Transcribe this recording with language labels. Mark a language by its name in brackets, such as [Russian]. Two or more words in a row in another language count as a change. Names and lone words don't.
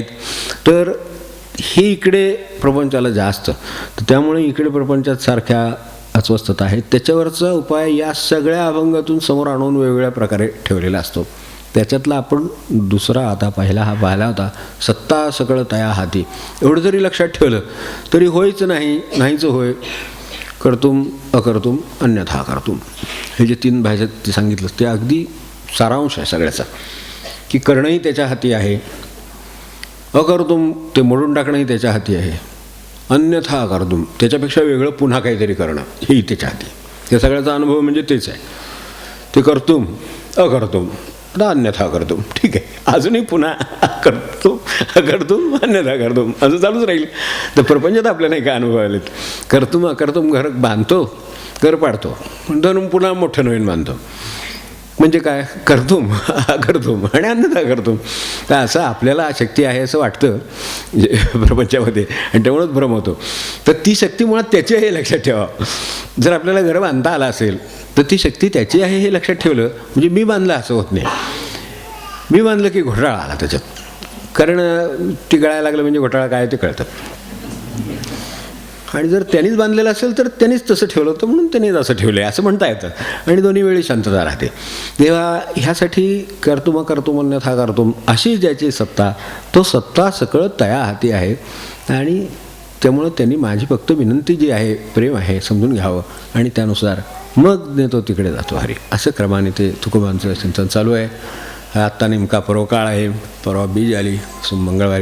[Marathi] तर हे इकडे प्रपंचाला जास्त, तर त्यामुळे इकडे प्रपंचात सारख्या अस्वस्थता आहेत. त्याच्यावरचा उपाय या सगळ्या अभंगातून समोर आणून वेगवेगळ्या प्रकारे ठेवलेला असतो. त्याच्यातला आपण दुसरा आता हा पाहिला होता, सत्ता सकळ तया हाती. एवढं जरी लक्षात ठेवलं तरी होयच नाही, नाहीच होय, [Sanskrit] कर्तुम अकर्तुम अन्यथा कर्तुम, [Marathi] हे जे 3 भाषेत ते सांगितलं ते अगदी सारांश आहे सगळ्याचा. की करणंही त्याच्या हाती आहे, अकर्तुम ते मोडून टाकणंही त्याच्या हाती आहे, [Sanskrit] अन्यथा कर्तुम [Marathi] त्याच्यापेक्षा वेगळं पुन्हा काहीतरी करणं हेही त्याच्या हाती. त्या सगळ्याचा अनुभव म्हणजे तेच आहे. [Sanskrit] ते कर्तुम अकर्तुम अन्यथा कर्तुम, [Marathi] ठीक आहे, अजूनही पुन्हा [Sanskrit] कर्तुम अन्यथा कर्तुम [Marathi] असं चालूच राहील. तर प्रपंचात आपल्याला नाही काय अनुभव आलेत. [Sanskrit] कर्तुम अकर्तुम [Marathi] घर बांधतो, घर पाडतो, धरून पुन्हा मोठं नवीन बांधतो. म्हणजे काय, [Sanskrit] कर्तुम अकर्तुम [Marathi] आणि [Sanskrit] अन्यथा कर्तुम. [Marathi] तर असं आपल्याला शक्ती आहे असं वाटतं प्रपंचामध्ये आणि त्यामुळेच भ्रम होतो. तर ती शक्ती मुळात त्याची आहे हे लक्षात ठेवा. जर आपल्याला घर बांधता आलं असेल तर ती शक्ती त्याची आहे हे लक्षात ठेवलं म्हणजे मी बांधलं असं होत नाही. मी बांधलं की घोटाळा आला त्याच्यात, कारण ती गळायला लागलं म्हणजे घोटाळा काय ते कळतं. आणि जर त्यांनीच बांधलेलं असेल तर त्यांनीच तसं ठेवलं होतं म्हणून त्यांनीच असं ठेवलं आहे असं म्हणता येतं आणि दोन्ही वेळी शांतता राहते. तेव्हा ह्यासाठी [Sanskrit] कर्तुम कर्तुम अन्यथा कर्तुम [Marathi] अशी ज्याची सत्ता, तो सत्ता सकळ तया हाती आहे. आणि त्यामुळं त्यांनी माझी फक्त विनंती जी आहे, प्रेम आहे, समजून घ्यावं आणि त्यानुसार मग नेतो तिकडे जातो हरी. असं क्रमाने ते तुकोबांचं चिंतन चालू आहे. आत्ता नेमका पर्वकाळ आहे, परवा बीज आली मंगळवारी.